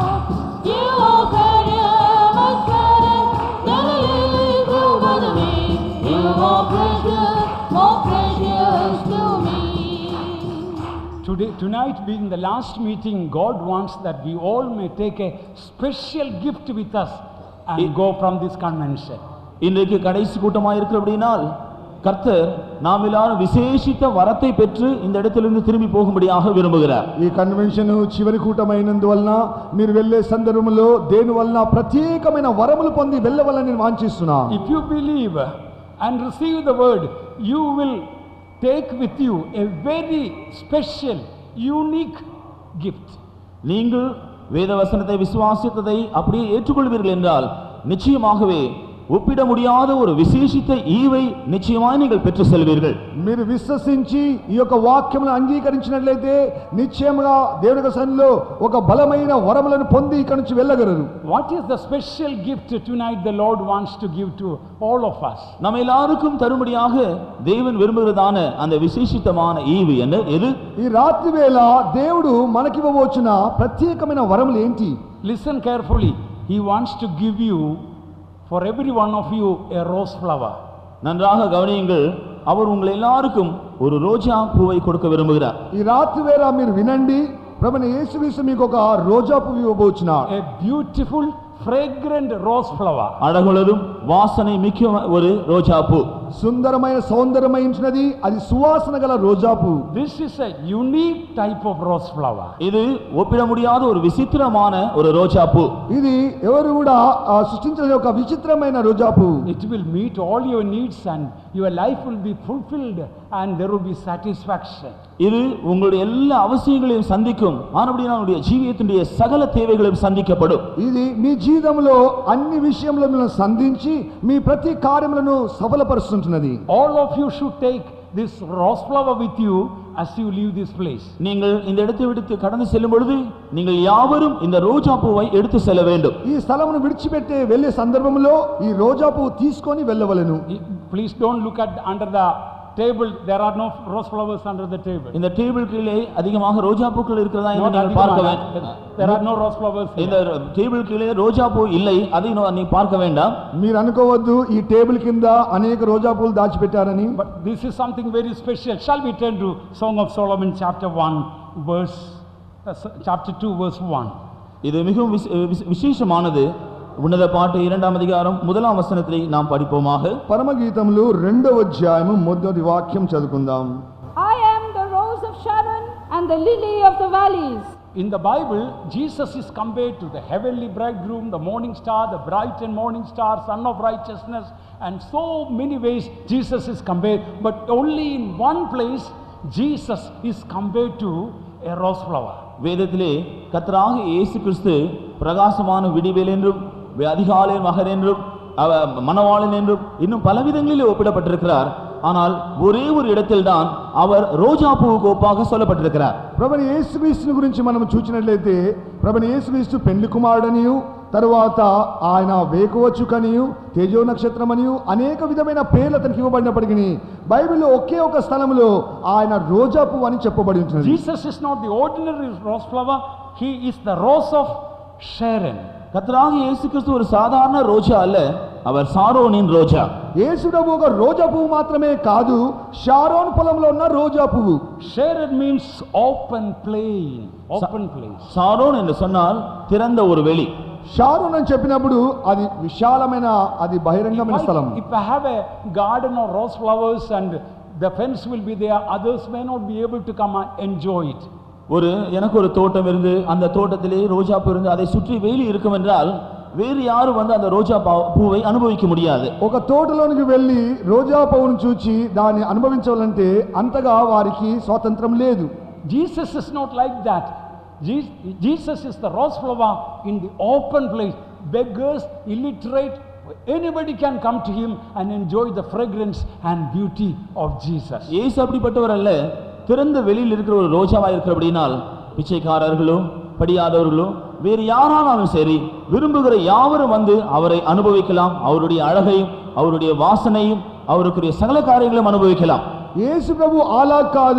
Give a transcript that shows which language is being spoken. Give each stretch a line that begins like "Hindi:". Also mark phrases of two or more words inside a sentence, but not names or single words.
English: You are better, much better than the lilies go by the way. You are precious, more precious to me. Tonight being the last meeting, God wants that we all may take a special gift with us and go from this convention.
Tamil: இன்றைக்கு கடைசி கூட்டமாக இருக்கிறபடினால் கர்த்தர் நாம் எல்லாரும் விசேஷித்த வரத்தை பெற்று இந்த இடத்திலிருந்து திரும்பி போகும்படியாக விரும்புகிறார்.
Telugu: ఈ కన్వెన్షన్ చివరి కూటమైనందువలన మీరు వెళ్ళే సందర్భంలో దేని వలన ప్రత్యేకమైన వరములు పొంది వెళ్ళవలని నేను వాంఛిస్తున్నా.
English: If you believe and receive the word, you will take with you a very special, unique gift.
Tamil: நீங்கள் வேத வசனத்தை விசுவாசித்ததை அப்படியே ஏற்றுக்கொள்வீர்கள் என்றால் நிச்சயமாகவே ஒப்பிட முடியாத ஒரு விசேஷித்த ஈவை நிச்சயமாய் நீங்கள் பெற்று செல்வீர்கள்.
Telugu: మీరు విశ్వసించి ఈ యొక్క వాక్యమును అంగీకరించినట్లయితే నిశ్చయముగా దేవుని యొక్క సన్నిధిలో ఒక బలమైన వరములను పొంది ఇక్కడి నుంచి వెళ్ళగలరు.
English: What is the special gift tonight the Lord wants to give to all of us?
Tamil: நம்ம எல்லாருக்கும் தரும்படியாக தேவன் விரும்புகிறதான அந்த விசேஷித்தமான ஈவு என்ன எது?
Telugu: ఈ రాత్రి వేళ దేవుడు మనకివ్వబోచున్న ప్రత్యేకమైన వరములు ఏంటి?
English: Listen carefully. He wants to give you, for every one of you, a rose flower.
Tamil: நன்றாக கவனியுங்கள். அவர் உங்கள் எல்லாருக்கும் ஒரு ரோஜா பூவை கொடுக்க விரும்புகிறார்.
Telugu: ఈ రాత్రి వేళ మీరు వినండి, ప్రభువైన యేసుక్రీస్తు మీకు ఒక రోజా పువ్వు ఇవ్వబోచున్నాడు.
English: A beautiful, fragrant rose flower.
Tamil: அழகுள்ளதும் வாசனை மிக்க ஒரு ரோஜா பூ.
Telugu: సుందరమైన సౌందర్యమైనది, అది సువాసన గల రోజా పువ్వు.
English: This is a unique type of rose flower.
Tamil: இது ஒப்பிட முடியாத ஒரு விசித்திரமான ஒரு ரோஜா பூ.
Telugu: ఇది ఎవరు కూడా సృష్టించని ఒక విచిత్రమైన రోజా పువ్వు.
English: It will meet all your needs and your life will be fulfilled and there will be satisfaction.
Tamil: இது உங்களுடைய எல்லா அவசியங்களையும் சந்திக்கும். ஆனபடியால் உங்களுடைய ஜீவியத்தினுடைய சகல தேவைகளையும் சந்திக்கப்படும்.
Telugu: ఇది మీ జీవితంలో అన్ని విషయములను సంధించి మీ ప్రతి కార్యములను సఫలపరుస్తుంటున్నది.
English: All of you should take this rose flower with you as you leave this place.
Tamil: நீங்கள் இந்த இடத்தை விட்டு கடந்து செல்லும் பொழுது நீங்கள் யாவரும் இந்த ரோஜா பூவை எடுத்து செல்ல வேண்டும்.
Telugu: ఈ స్థలమును విడిచిపెట్టే వెళ్ళే సందర్భంలో ఈ రోజా పువ్వు తీసుకొని వెళ్ళవలెను.
English: Please don't look at under the table. There are no rose flowers under the table.
Tamil: இந்த டேபிள் கீழே அதிகமாக ரோஜா பூக்கள் இருக்கிறதா என்று நீங்கள் பார்க்க வேண்டும்.
English: There are no rose flowers.
Tamil: இந்த டேபிள் கீழே ரோஜா பூ இல்லை, அதை நீ பார்க்க வேண்டாம்.
Telugu: మీరు అనుకోవద్దు ఈ టేబుల్ కింద అనేక రోజా పూలు దాచిపెట్టారని.
English: But this is something very special. Shall we turn to Song of Solomon chapter 2 verse 1.
Tamil: இது மிகவும் விசேஷமானது.
Telugu: ఉన్నత పాట 2వ అధ్యాయం 1వ
Tamil: వచనத்தை நாம் படிப்போமாக.
Telugu: పరమగీతములు 2వ అధ్యాయము మొదటి వాక్యం చదువుకుందాం.
English: I am the rose of Sharon and the lily of the valleys. In the Bible, Jesus is compared to the heavenly bridegroom, the morning star, the bright and morning star, son of righteousness, and so many ways Jesus is compared, but only in one place Jesus is compared to a rose flower.
Tamil: வேதத்திலே கர்த்தராக இயேசு கிறிஸ்து பிரகாசமான விடிவெளி என்றும் அதிகாலையின் மகன் என்றும் மணவாளன் என்றும் இன்னும் பலவிதங்களிலே ஒப்பிடப்பட்டிருக்கிறார். ஆனால் ஒரே ஒரு இடத்தில் தான் அவர் ரோஜా
Telugu: పువ్వుకు ఒప్పాగా
Tamil: சொல்லப்பட்டிருக்கிறார்.
Telugu: ప్రభువైన యేసుక్రీస్తుని గురించి మనం చూచినట్లయితే ప్రభువైన యేసుక్రీస్తు పెండ్లి కుమారుడనియు, తరువాత ఆయన వేకువచుకనియు, తేజో నక్షత్రమనియు అనేక విధమైన పేర్లు అతనికి ఇవ్వబడినప్పటికీ బైబిల్లో ఒకే ఒక స్థలంలో ఆయన రోజా పువ్వు అని చెప్పబడి ఉంటుంది.
English: Jesus is not the ordinary rose flower. He is the rose of Sharon.
Tamil: கர்த்தராக இயேசு கிறிஸ்து ஒரு சாதாரண ரோஜா அல்ல, அவர் சாரோனின் ரோஜா.
Telugu: యేసుడవు ఒక రోజా పువ్వు మాత్రమే కాదు, షారోన్ పొలంలో ఉన్న రోజా పువ్వు.
English: Sharon means open plain, open place.
Tamil: சாரோன் என்று சொன்னால் திறந்த ஒரு வெளி.
Telugu: షారోన్ అని చెప్పినప్పుడు అది విశాలమైన, అది బహిరంగమైన స్థలం.
English: If I have a garden of rose flowers and the fence will be there, others may not be able to come and enjoy it.
Tamil: எனக்கு ஒரு தோட்டம் இருந்து அந்த தோட்டத்திலே ரோஜா பூ இருந்து அதை சுற்றி வேலி இருக்கும் என்றால் వేరు யாரும் அந்த ரோஜா பூவை అనుభవించ முடியாது.
Telugu: ఒక తోటలోనికి వెళ్ళి రోజా పువ్వును చూచి దాన్ని అనుభవించాలంటే అంతగా వారికి స్వాతంత్రం లేదు.
English: Jesus is not like that. Jesus is the rose flower in the open place. Beggars, illiterate, anybody can come to him and enjoy the fragrance and beauty of Jesus.
Tamil: இயேசு அப்படிப்பட்டவர் அல்ல. திறந்த வெளியில் இருக்கிற ஒரு ரோஜாவா இருக்கிறபடினால் பிச்சைக்காரர்களோ படியாதவர்களோ வேறு யாரானாலும் சரி விரும்புகிற யாவரும் வந்து அவரை அனுபவிக்கலாம். அவருடைய அழகையும் அவருடைய வாசனையும் அவருக்குரிய சகல காரியங்களும் அனுபவிக்கலாம்.
Telugu: యేసు ప్రభు అలా కాదు.